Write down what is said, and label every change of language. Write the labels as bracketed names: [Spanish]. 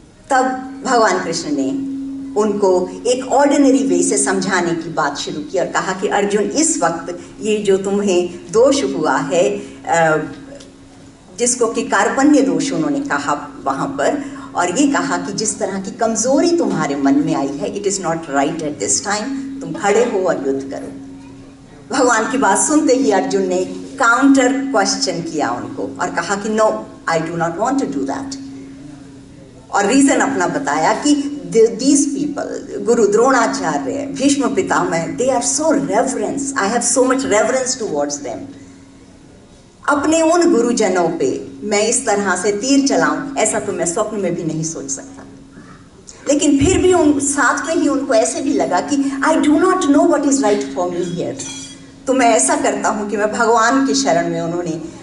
[Hindi] तब भगवान कृष्ण ने उनको एक ऑर्डिनरी वे से समझाने की बात शुरू की और कहा कि अर्जुन, इस वक्त ये जो तुम्हें दोष हुआ है, जिसको कि कार्पण्य दोष उन्होंने कहा वहां पर, और ये कहा कि जिस तरह की कमजोरी तुम्हारे मन में आई है, [English] it is not right at this time, [Hindi] तुम खड़े हो और युद्ध करो। भगवान की बात सुनते ही अर्जुन ने काउंटर क्वेश्चन किया उनको और कहा कि [English] No, I do not want to do that. [Hindi] और रीजन अपना बताया कि [English] these people, Guru Dronacharya, Bhishma Pitama, they are so reverence. I have so much reverence towards them. [Hindi] अपने उन गुरुजनों पे मैं इस तरह से तीर चलाऊं, ऐसा तो मैं स्वप्न में भी नहीं सोच सकता। लेकिन फिर भी उन साथ में ही उनको ऐसे भी लगा कि [English] I do not know what is right for me here. [Hindi] तो मैं ऐसा करता हूं कि मैं भगवान की शरण में, उन्होंने